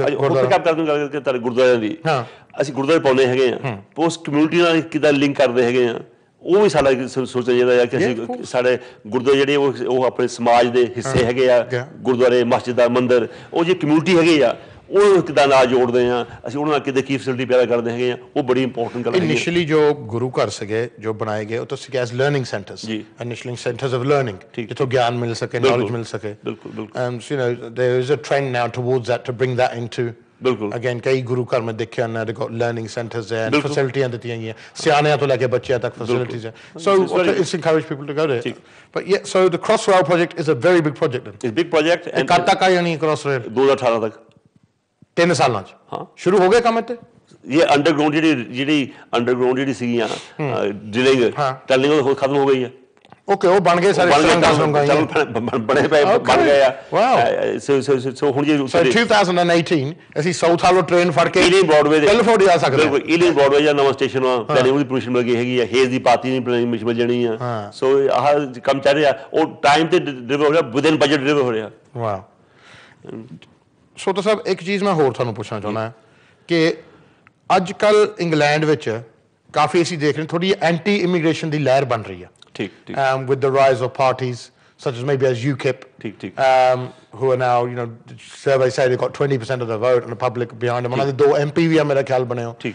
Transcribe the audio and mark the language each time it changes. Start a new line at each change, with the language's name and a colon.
Punjabi: pick up ਕਰਨ ਦੀ ਗੱਲ ਕਰਕੇ ਗੁਰਦੁਆਰਿਆਂ ਦੀ ਅਸੀਂ ਗੁਰਦੁਆਰੇ ਪਾਉਂਦੇ ਹੈਗੇ ਆ ਉਸ ਕਮਿਊਨਿਟੀ ਨਾਲ ਕਿੱਦਾਂ ਲਿੰਕ ਕਰਦੇ ਹੈਗੇ ਆ ਉਹ ਵੀ ਸਾਡਾ ਸੋਚਣਾ ਚਾਹੀਦਾ ਹੈ ਕਿ ਅਸੀਂ ਸਾਡੇ ਗੁਰਦੁਆਰੇ ਜਿਹੜੇ ਉਹ ਆਪਣੇ ਸਮਾਜ ਦੇ ਹਿੱਸੇ ਹੈਗੇ ਆ ਗੁਰਦੁਆਰੇ ਮਸਜਿਦਾਂ ਮੰਦਿਰ ਉਹ ਜੇ ਕਮਿਊਨਿਟੀ ਹੈਗੇ ਆ ਉਹ ਕਿੱਦਾਂ ਨਾਲ ਜੋੜਦੇ ਆ ਅਸੀਂ ਉਹਨਾਂ ਨਾਲ ਕਿੱਦਾਂ ਕੀ ਫੈਸਿਲਿਟੀ ਪੈਦਾ ਕਰਦੇ ਹੈਗੇ ਆ ਉਹ ਬੜੀ ਇੰਪੋਰਟੈਂਟ ਗੱਲ ਹੈ ਇਨੀਸ਼ੀਅਲੀ ਜੋ ਗੁਰੂ ਘਰ ਸੀਗੇ ਜੋ ਬਣਾਏ ਗਏ ਉਹ ਤਾਂ ਸੀਗੇ S learning centres initially centres of learning ਜਿੱਥੋਂ ਗਿਆਨ ਮਿਲ ਸਕੇ ਨੌਲੇਜ ਮਿਲ ਸਕੇ ਬਿਲਕੁਲ
English: you know there is a trend now towards that to bring that into again
Punjabi: ਕਈ ਗੁਰੂ ਘਰ ਮੈਂ ਦੇਖਿਆ ਨਾ
English: they got learning centers there and facilities
Punjabi: ਦਿੱਤੀਆਂ ਗਈਆਂ ਸਿਆਣਿਆਂ ਤੋਂ ਲੈ ਕੇ ਬੱਚਿਆਂ ਤੱਕ
English: facilities ਹੈ so it's encourage people to go there but yeah so the Crossrail project is a very big project it's a big project
Punjabi: and ਕਦ ਤੱਕ ਆਣੀ Crossrail 2018 ਤੱਕ 3 ਸਾਲਾਂ ਚ ਹਾਂ ਸ਼ੁਰੂ ਹੋ ਗਏ ਕੰਮ ਇੱਥੇ ਇਹ ਅੰਡਰਗਰਾਉਂਡ ਜਿਹੜੀ ਅੰਡਰਗਰਾਉਂਡ ਜਿਹੜੀ ਸੀਗੀਆਂ ਡ੍ਰਿਲਿੰਗ ਟਨਲਿੰਗ ਉਹ ਖਤਮ ਹੋ ਗਈ ਹੈ ਓਕੇ ਉਹ ਬਣ ਗਏ ਸਾਰੇ ਬਣੇ ਪਏ ਬਣ ਗਏ ਆ ਸੋ ਹੁਣ ਜੇ 2018 ਅਸੀਂ ਸਾਊਥ ਹਾਲੋ ਟ੍ਰੇਨ ਫੜ ਕੇ ਈਲਿੰਗ ਬ੍ਰੌਡਵੇ ਦੇ ਕੈਲੀਫੋਰਨੀਆ ਆ ਸਕਦੇ ਬਿਲਕੁਲ ਈਲਿੰਗ ਬ੍ਰੌਡਵੇ ਜਾਂ ਨਵਾਂ ਸਟੇਸ਼ਨ ਆ ਪਲੈਨਿੰਗ ਉਹਦੀ ਪੋਜੀਸ਼ਨ ਮਿਲ ਗਈ ਹੈਗੀ ਆ ਹੇਜ਼ ਦੀ ਪਾਤੀ ਨਹੀਂ ਪਲੈਨਿੰਗ ਮਿਲ ਜਾਣੀ ਆ ਸੋ ਆਹ ਕੰਮ ਚੱਲ ਰਿਹਾ ਉਹ ਟਾਈਮ ਤੇ ਡਿਲੀਵਰ ਹੋ ਰਿਹਾ ਵਿਦਿਨ ਬਜਟ ਡਿਲੀਵਰ ਹੋ ਰਿਹਾ ਵਾਹ ਸੋਤਾ ਸਾਹਿਬ ਇੱਕ ਚੀਜ਼ ਮੈਂ ਹੋਰ ਤੁਹਾਨੂੰ ਪੁੱਛਣਾ ਚਾਹੁੰਦਾ ਕਿ ਅੱਜ ਕੱਲ ਇੰਗਲੈਂਡ ਵਿੱਚ ਕਾਫੀ ਅਸੀਂ ਦੇਖ ਰਹੇ ਥੋੜੀ ਐਂਟੀ ਇਮੀਗ੍ਰੇਸ਼ਨ ਦੀ ਲਹਿਰ ਬਣ ਰਹੀ ਹੈ
English: with the rise of parties such as maybe as UKIP who are now you know surveys say they've got 20% of the vote and the public behind them
Punjabi: ਉਹਨਾਂ ਦੇ 2 MP ਵੀ ਆ ਮੇਰਾ ਖਿਆਲ ਬਣੇ ਹੋ